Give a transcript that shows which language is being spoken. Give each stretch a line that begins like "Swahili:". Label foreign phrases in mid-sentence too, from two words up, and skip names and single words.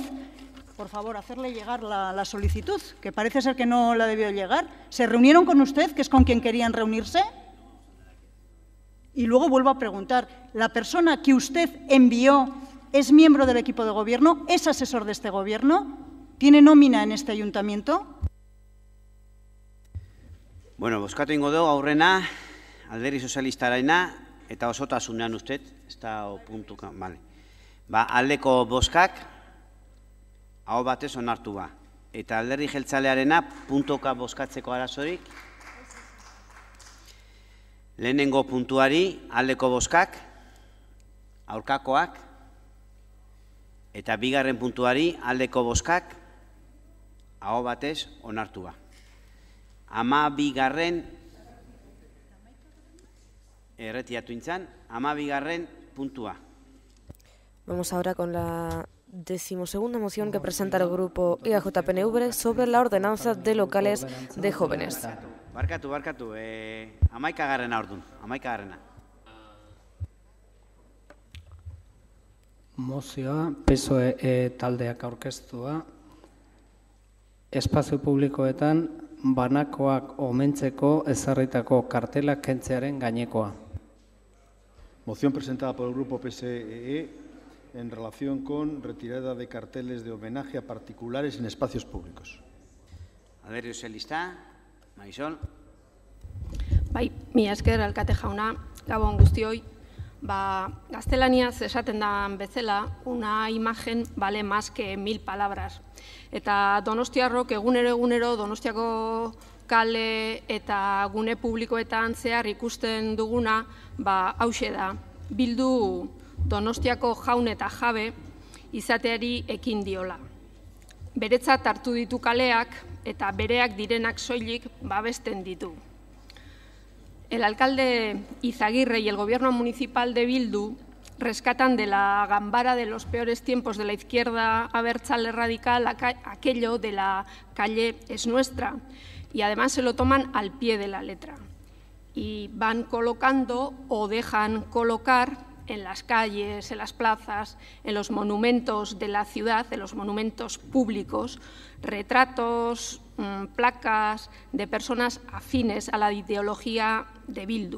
Spanish: Por favor, hacerle llegar la solicitud, que parece ser que no la debió llegar. ¿Se reunieron con usted, que es con quien querían reunirse? Y luego vuelvo a preguntar, ¿la persona que usted envió es miembro del equipo de Gobierno? ¿Es asesor de este Gobierno? ¿Tiene nómina en este ayuntamiento?
Basque: Bueno, bozkatu ingo dugu aurrena, Alderdi Sozialistarena, eta osotasunean usted, ez da puntuka, vale. Aldeko bozkak, aho batez onartu ba. Eta Alderdi Jeltzalearena, puntuka bozkatzeko arazorik. Lehenengo puntuari, aldeko bozkak, aurkakoak. Eta bigarren puntuari, aldeko bozkak, aho batez onartu ba. 12. Erretiratu intzan, 12. puntua.
Spanish: Vamos ahora con la 12ª moción que presenta el grupo EAJ-PNV sobre la ordenanza de locales de jóvenes.
Basque: Barkatu, 11. ordun, 11. Mozioa, PSOE taldeak aurkeztua, espazio publikoetan banakoak omentzeko ezarritako kartelak kentzearen gainekoa.
Spanish: Moción presentada por el Grupo PSE en relación con retirada de carteles de homenaje a particulares en espacios públicos.
Basque: Alderdi Sozialista, Marisol. Bai, mila esker alkate jauna, gabon guztioi. Gaztelaniaz esaten da bezala,
Spanish: una imagen vale más que 1000 palabras.
Basque: Eta Donostiarrok egunero Donostiako kale eta gune publikoetan zehar ikusten duguna, hauxe da, Bildu Donostiako jaun eta jabe izateari ekin diola. Beretzat hartu ditu kaleak eta bereak direnak soilik babesten ditu.
Spanish: El alcalde Izaguirre y el gobierno municipal de Bildu rescatan de la gambara de los peores tiempos de la izquierda abertzale radical aquello de la calle es nuestra y además se lo toman al pie de la letra y van colocando o dejan colocar en las calles, en las plazas, en los monumentos de la ciudad, en los monumentos públicos, retratos, placas de personas afines a la ideología de Bildu.